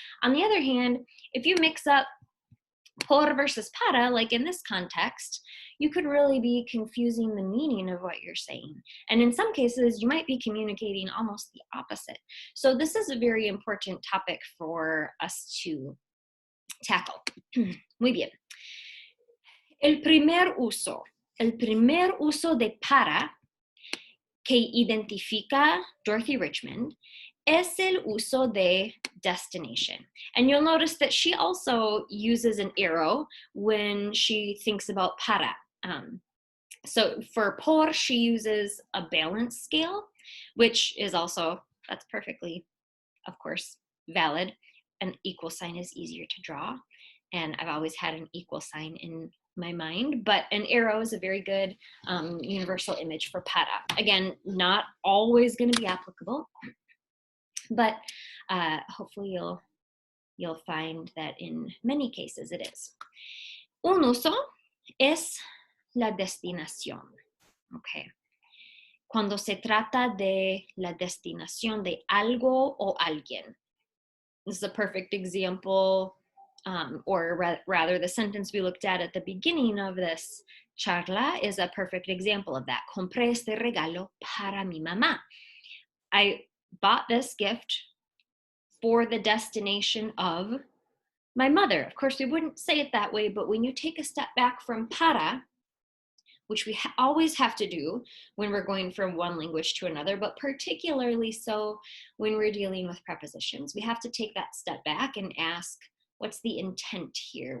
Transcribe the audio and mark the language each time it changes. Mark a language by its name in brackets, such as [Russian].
[English] On the other hand, if you mix up por versus para, like in this context, you could really be confusing the meaning of what you're saying. And in some cases, you might be communicating almost the opposite. So this is a very important topic for us to tackle. [Spanish] Muy bien. El primer uso de para que identifica Dorothy Richmond es el uso de destination. [English] And you'll notice that she also uses an arrow when she thinks about para. So for por, she uses a balance scale, which is also, that's perfectly, of course, valid. An equal sign is easier to draw. And I've always had an equal sign in my mind, but an arrow is a very good universal image for para. Again, not always going to be applicable, but hopefully you'll find that in many cases it is. [Spanish] Un uso es la destinación. Okay. Cuando se trata de la destinación de algo o alguien. [English] This is a perfect example, or rather the sentence we looked at the beginning of this charla is a perfect example of that. [Spanish] Compré este regalo para mi mamá. [English] I bought this gift for the destination of my mother. Of course, we wouldn't say it that way, but when you take a step back from para, which we always have to do when we're going from one language to another, but particularly so when we're dealing with prepositions, we have to take that step back and ask, what's the intent here?